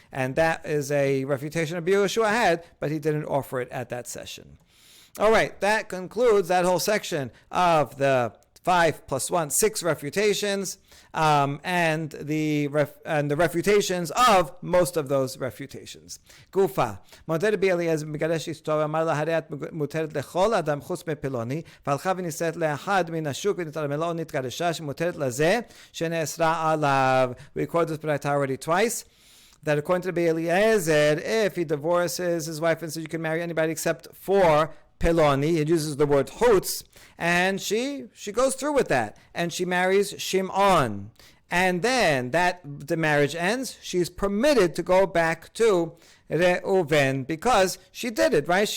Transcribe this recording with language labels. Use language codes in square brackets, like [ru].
[en] And that is a refutation of Yeshua had, but he didn't offer it at that session. All right, that concludes that whole section of the 5 + 1, 6 refutations, and the refutations of most of those refutations. [arc] Gufa. [he] מודה רבי אליעזר מגרש אשתו ואמר לה הרי את מותרת לכל אדם חוץ מפלוני, והלכה ונישאת לאחד מן השוק ונתרמלה או נתגרשה שמותרת לזה שנאסרה עליו. [en] We quoted this Braita already twice, that according to Rabbi Eliezer, if he divorces his wife and says you can marry anybody except for Peloni, it uses the word chutz, and she goes through with that, and she marries Shimon, and then the marriage ends, she's permitted to go back to Reuven because she did it, right?